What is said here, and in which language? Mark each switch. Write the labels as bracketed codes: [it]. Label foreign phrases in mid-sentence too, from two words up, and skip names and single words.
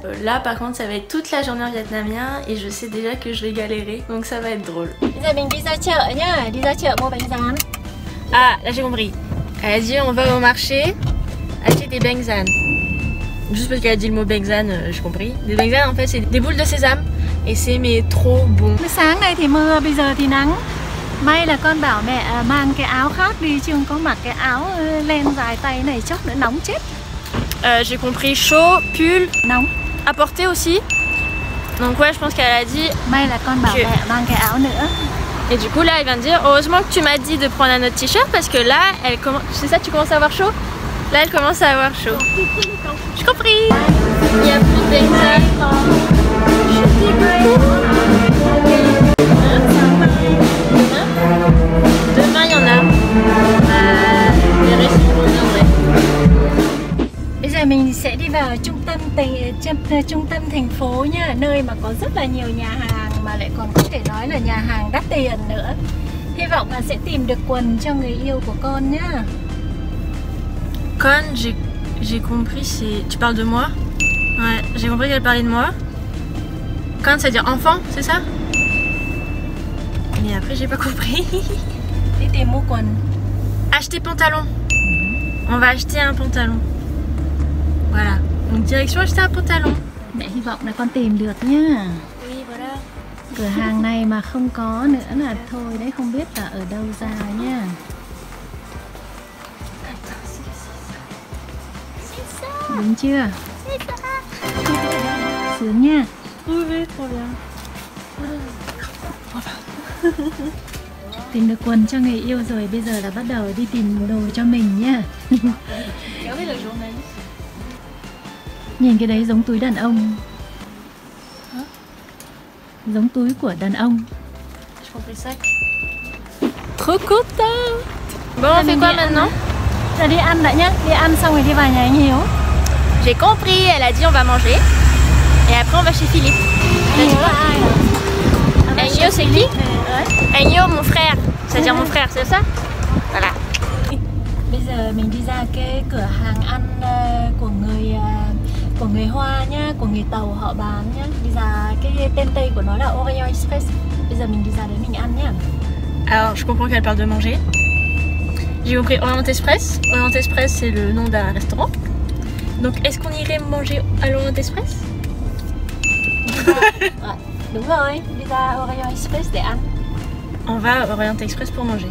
[fr] Là par contre ça va être toute la journée en vietnamien et je sais déjà que je vais galérer donc ça va être drôle. Ah là j'ai compris. Elle a dit on va au marché acheter des beng san. Juste parce qu'elle a dit le mot beng san, j'ai compris. Des beng san en fait c'est des boules de sésame et c'est mais trop bon. [vi] Sáng nay thì mưa, bây giờ thì nắng. May là con bảo mẹ mang cái áo khác đi chứ không có mặc cái áo len dài tay này chốc nữa nóng chết. [fr] J'ai compris chaud, pull, nóng. Apporter aussi. Donc ouais je pense qu'elle a dit. [vi] May là con bảo mẹ mang cái áo nữa. [fr] Et du coup là elle vient de dire heureusement que tu m'as dit de prendre un autre t-shirt parce que là elle commence, c'est ça tu commences à avoir chaud? Là elle commence à avoir chaud. J'ai compris. Il y a plus de beng-san. Demain il y en a. Les restos vont bien. [vi] Bây giờ mình sẽ đi vào trung tâm thành phố nha, nơi mà có rất là nhiều nhà hàng mà lại còn có thể nói là nhà hàng đắt tiền nữa. Hy vọng là sẽ tìm được quần cho người yêu của con nhá. [fr] Con, j'ai compris, c'est... Tu parles de moi? Ouais, j'ai compris qu'elle parlait de moi. Con, ça veut dire enfant, c'est ça? Mais après, j'ai pas compris. [vi] Đi tìm mua quần. [fr] Acheter pantalon. On va acheter un pantalon. Voilà, donc direction acheter un pantalon. [vi] Mẹ hy vọng là con tìm được nhá. [fr] Oui, voilà. [vi] Cửa hàng này mà không có nữa là thôi đấy, không biết là ở đâu ra nha. Đúng chưa? Sướng nha. [fr] Oui, trop bien. [vi] Tìm được quần cho người yêu rồi, bây giờ là bắt đầu đi tìm đồ cho mình nhá. Nhìn cái đấy giống túi đàn ông. Hả? Giống túi của đàn ông. [fr] Trop content. Bon, on fait quoi maintenant? [vi] Là đi ăn đã nhá, đi ăn xong rồi đi vào nhà anh Hiếu. [fr] J'ai compris, elle a dit on va manger. Et après on va chez Philippe. [vi] Anh Hiếu là ai hả? [fr] Anh Hiếu c'est qui? Anh Hiếu mon frère, c'est-à-dire mon frère, c'est ça? Voilà. [vi] Bây giờ mình đi ra cái cửa hàng ăn của người Hoa nhá, của người Tàu họ bán nhá. Đi ra cái tên Tây của nó là Oreo Express. Bây giờ mình đi ra đấy mình ăn nhá. [fr] Alors je comprends qu'elle parle de manger. J'ai compris Orient Express. Orient Express c'est le nom d'un restaurant. Donc est-ce qu'on irait manger à l'Orient Express? [vi] Đúng rồi, đi ra Oreo Express để ăn. [fr] On va à Orient Express pour manger.